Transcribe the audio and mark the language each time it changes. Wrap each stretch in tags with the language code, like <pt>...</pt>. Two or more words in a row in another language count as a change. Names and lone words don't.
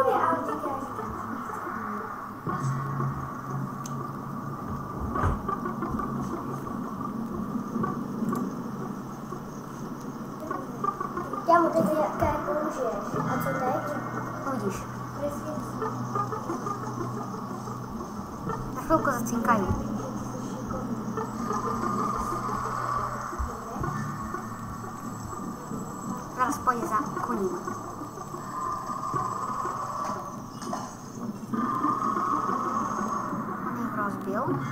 <cs>Kámo, teď jaké použiješ? A co teď? Uvidíš.</cs> <sk>Na chvíľku zacinkajú. Teraz pôjde za koním. On ich rozbil.</sk>